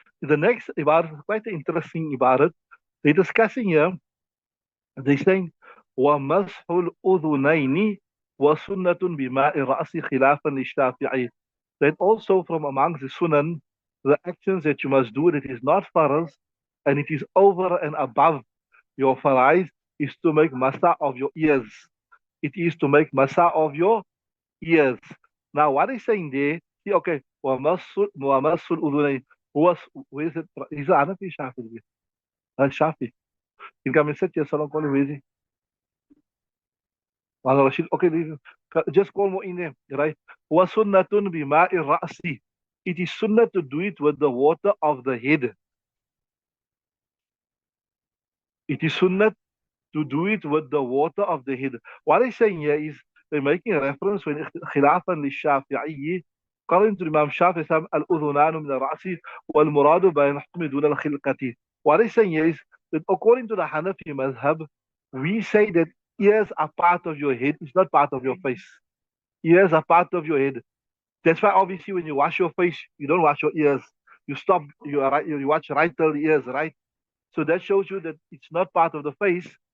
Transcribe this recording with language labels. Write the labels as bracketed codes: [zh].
[en] The next ibarat is quite an interesting ibarat. They're discussing here, they're saying, [ar] وَمَسْحُ الْأُذُنَيْنِ وَسُنَّةٌ بِمَاءِ الرَّأْسِ خِلَافًا لِلشَّافِعِيِّ. [en] That also from amongst the sunan, the actions that you must do that is not faraz, and it is over and above your farais, is to make masa of your ears. It is to make masa of your ears. Now, what is saying there? See, okay, [ar] وَمَسُّ الْأُذُنَيْنِ. [en] Where is it? Is it Hanafi Shafi? Shafi. You come and sit here, Salam Koli, where is he? Mala Rashid. Okay, just call more in there, right? [ar] وَسُنَّةٌ بِمَاءِ الرَّأْسِ. [en] It is sunnah to do it with the water of the head. It is sunnah to do it with the water of the head. What they're saying here is they're making a reference when [ar] خلافا للشافعي. [en] According to Imam Shafi'i, [ar] الأذنان من الرأس والمراد بين الحكم دون الخلقة. [en] What they're saying here is that according to the Hanafi madhab, we say that ears are part of your head, it's not part of your face. Ears are part of your head. That's why obviously when you wash your face, you don't wash your ears. You stop, you watch right till the ears, right? So that shows you that it's not part of the face.